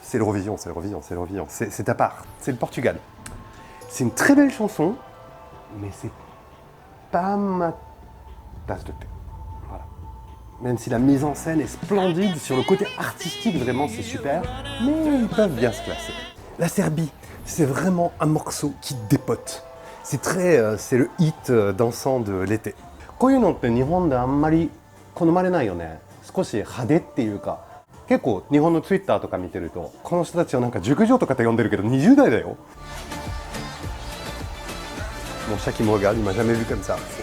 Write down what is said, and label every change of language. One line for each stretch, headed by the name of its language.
French: C'est l'Eurovision, c'est à part, c'est le Portugal. C'est une très belle chanson, mais c'est pas ma tasse de thé. Voilà. Même si la mise en scène est splendide, sur le côté artistique, vraiment c'est super, mais ils peuvent bien se classer. La Serbie, c'est vraiment un morceau qui dépote. C'est le hit dansant de l'été.
Japanese: こういうのって日本であんまり好まれないよね。少し派手っていうか、結構日本のツイッターとか見てると、この人たちはなんか熟女とかって呼んでるけど20代だよ。
French: Mon chat qui me regarde, il m'a jamais vu comme ça.